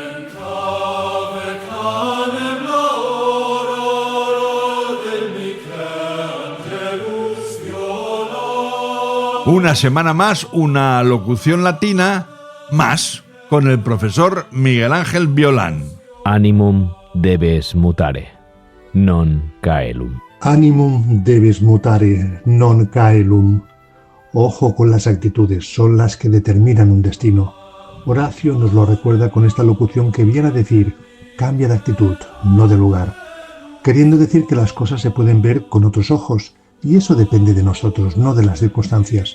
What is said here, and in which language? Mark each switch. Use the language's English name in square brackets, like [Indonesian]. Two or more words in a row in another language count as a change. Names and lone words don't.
[Spanish] Del Una semana más, una locución latina más con el profesor Miguel Ángel Violán. [Latin] Animum debes mutare, non caelum. Animum debes mutare, non caelum. [Spanish] Ojo con las actitudes, son las que determinan un destino. Horacio nos lo recuerda con esta locución que viene a decir: cambia de actitud, no de lugar. Queriendo decir que las cosas se pueden ver con otros ojos, y eso depende de nosotros, no de las circunstancias.